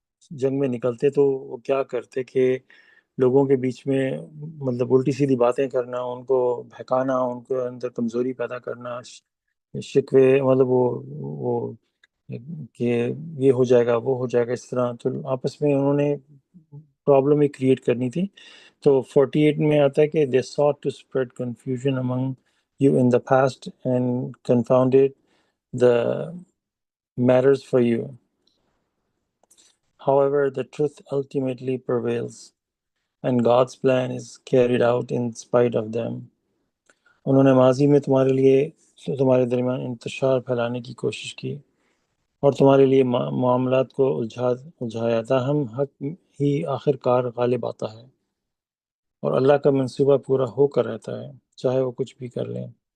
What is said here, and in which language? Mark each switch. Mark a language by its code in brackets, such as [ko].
[ur] جنگ میں نکلتے تو وہ کیا کرتے کہ لوگوں کے بیچ میں مطلب الٹی سیدھی باتیں کرنا، ان کو بہکانا، ان کو اندر کمزوری پیدا کرنا، شکوے، مطلب وہ کہ یہ ہو جائے گا وہ ہو جائے گا، اس طرح تو آپس میں انہوں نے پرابلم ہی کریٹ کرنی تھی. تو 48 میں آتا ہے کہ [en] they sought to spread confusion among you in the past and confounded the matters for you. However, the truth ultimately prevails and God's plan is carried out in spite of them. [ur] انہوں نے ماضی میں تمہارے درمیان انتشار پھیلانے کی کوشش کی اور تمہارے لیے معاملات کو الجھایا، تاہم حق ہی آخر کار غالب آتا ہے اور اللہ کا منصوبہ پورا ہو کر رہتا ہے چاہے وہ کچھ بھی کر لیں.